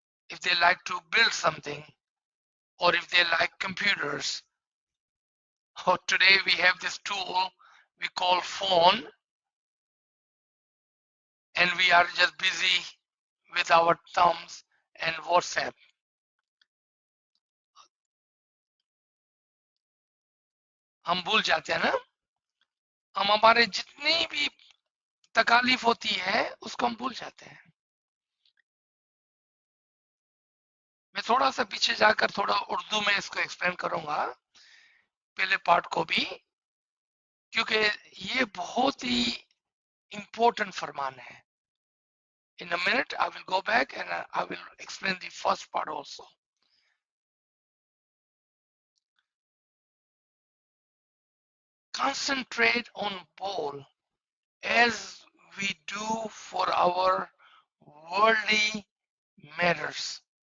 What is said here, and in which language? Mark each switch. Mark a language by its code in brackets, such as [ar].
[en] If they like to build something, or if they like computers, or today we have this tool we call phone, and we are just busy with our thumbs and WhatsApp. [hi] हम भूल जाते हैं ना, हम हमारे जितनी भी तकालीफ होती है उसको हम भूल जाते हैं. मैं थोड़ा सा पीछे जाकर थोड़ा उर्दू में इसको एक्सप्लेन करूंगा पहले पार्ट को भी, क्योंकि ये बहुत ही इंपॉर्टेंट फरमान है. [en] In a minute I will go back and I will explain the first part also. concentrate on bowl as we do for our worldly matters.